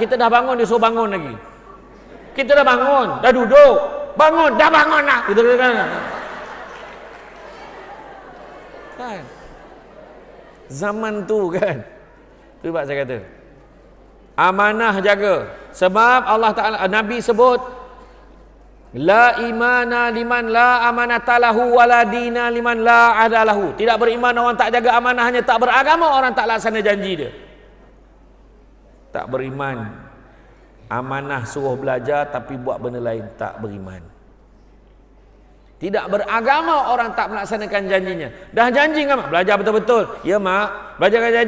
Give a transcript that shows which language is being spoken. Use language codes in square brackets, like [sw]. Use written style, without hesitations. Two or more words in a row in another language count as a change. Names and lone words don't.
[ms] Kita dah bangun, dia suruh bangun lagi. Kita dah bangun, dah duduk. Bangun, dah bangun lah. Kita kan. Kan? Zaman tu kan. Tu sebab saya kata. Amanah jaga. Sebab Allah Ta'ala, Nabi sebut, [ar] لا إيمان لمن لا أمانة له ولا دين لمن لا عهد له. [ms] Tidak beriman orang tak jaga amanahnya, tak beragama orang tak laksana janji dia. Tak beriman. Amanah suruh belajar tapi buat benda lain, tak beriman. Tidak beragama orang tak melaksanakan janjinya. Dah janji kan mak? Belajar betul-betul. Ya mak. Belajarkan janji.